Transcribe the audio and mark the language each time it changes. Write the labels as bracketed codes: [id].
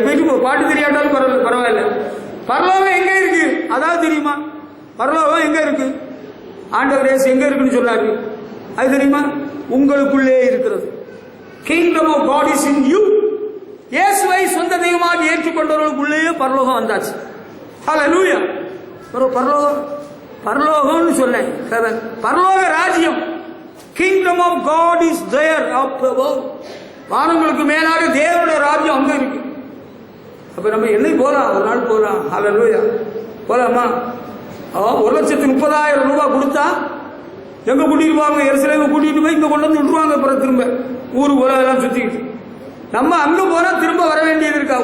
[ta] போயிட்டு பாட்டு தெரியாட்டாலும் பரவாயில்ல. பரலோகம் எங்க இருக்கு அதாவது தெரியுமா? பரலோகம் எங்க இருக்கு? ஆண்டவர் இயேசு எங்க இருக்குன்னு சொன்னாரு. அது தெரியுமா? உங்களுக்குள்ளே இருக்கிறது. [en] Kingdom of God is in you. [ta] இயேசுவை சொந்த தெய்வமாக ஏற்றுக்கொண்டவர்களுக்குள்ளேயே பரலோகம் வந்தாச்சு. ஹல்லேலூயா. பரலோகம், பரலோகம்னு சொன்னேன். பரலோக ராஜ்யம், [en] Kingdom of God is there up above. [ta] வானங்களுக்கு மேலாக தேவனுடைய ராஜ்யம் அங்க இருக்கு. அப்ப நம்ம என்னைக்கு போலாம்? ஒரு நாள் போலாம். ஹல்லேலூயா. போலாமா? 1,30,000 ரூபாய் கொடுத்தா எங்க கூட்டிட்டு போவாங்க? எருசலேமுக்கு கூட்டிட்டு போய் இங்க கொண்டு வந்து விட்டுருவாங்க. அப்புறம் திரும்ப ஊருக்கு எல்லாம் சுத்திக்கிட்டு நம்ம அங்க போனா திரும்ப வர வேண்டியது இருக்கா?